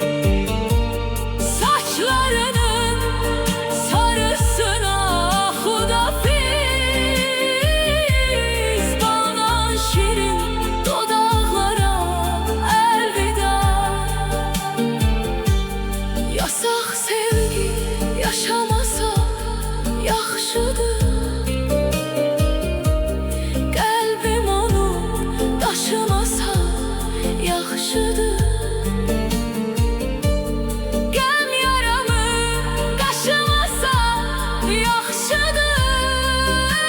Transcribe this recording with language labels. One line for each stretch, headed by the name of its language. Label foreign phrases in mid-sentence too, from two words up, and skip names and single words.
Turkish: Saçlarının sarısına hudafiz. Baldan şirin dudaklara elveda.
Azerbaijani: Yasak sevgi yaşamasa yaxşıdır. Qəlbim onu daşımasa yaxşıdır. Qəm yaramı qaşımasa yaxşıdır.